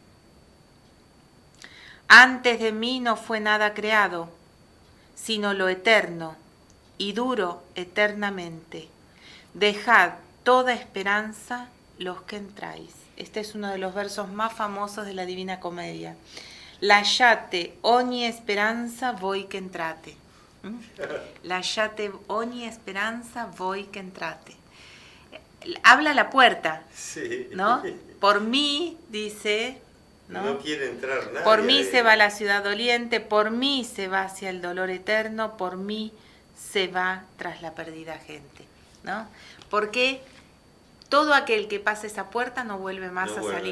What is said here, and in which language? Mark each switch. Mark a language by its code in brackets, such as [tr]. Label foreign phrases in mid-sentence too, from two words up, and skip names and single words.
[es] Antes de mí no fue nada creado, sino lo eterno y duro eternamente. Dejad toda esperanza los que entráis. Este es uno de los versos más famosos de la Divina Comedia. [it] Lasciate ogni speranza voi che entrate. Lasciate ogni speranza voi che entrate. [es] Habla la puerta, sí. ¿no? Por mí, dice, ¿no? No quiere entrar nadie. Por mí se va a la ciudad doliente, por mí se va hacia el dolor eterno, por mí se va tras la perdida gente, ¿no? Porque todo aquel que pasa esa puerta no vuelve más a salir.